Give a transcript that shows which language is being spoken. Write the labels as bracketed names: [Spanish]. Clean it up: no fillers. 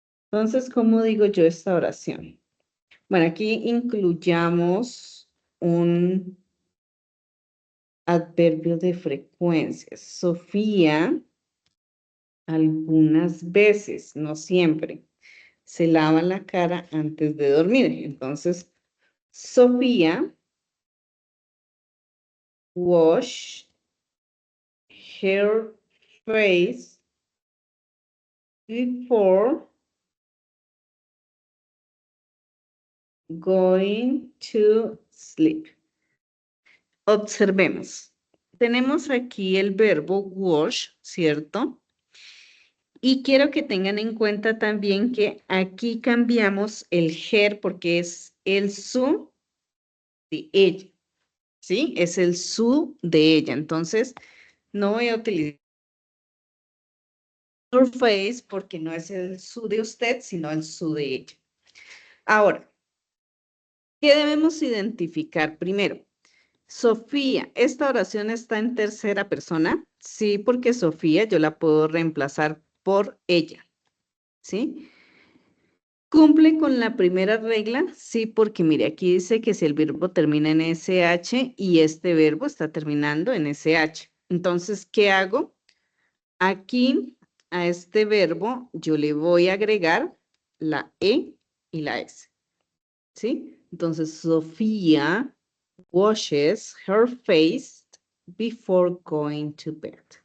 [Spanish] Entonces, ¿cómo digo yo esta oración? Bueno, aquí incluyamos un adverbio de frecuencia. Sofía, algunas veces, no siempre, se lava la cara antes de dormir. Entonces, [English] Sofía wash her face before going to sleep. [Spanish] Observemos. Tenemos aquí el verbo wash, ¿cierto? Y quiero que tengan en cuenta también que aquí cambiamos el her porque es el su de ella, ¿sí? Es el su de ella. Entonces, no voy a utilizar [English] your face [Spanish] porque no es el su de usted, sino el su de ella. Ahora, ¿qué debemos identificar primero? Sofía, ¿esta oración está en tercera persona? Sí, porque Sofía yo la puedo reemplazar por ella, ¿sí? ¿Cumple con la primera regla? Sí, porque mire, aquí dice que si el verbo termina en SH y este verbo está terminando en SH. Entonces, ¿qué hago? Aquí a este verbo yo le voy a agregar la E y la S, ¿sí? Entonces, [English] Sofía washes her face before going to bed.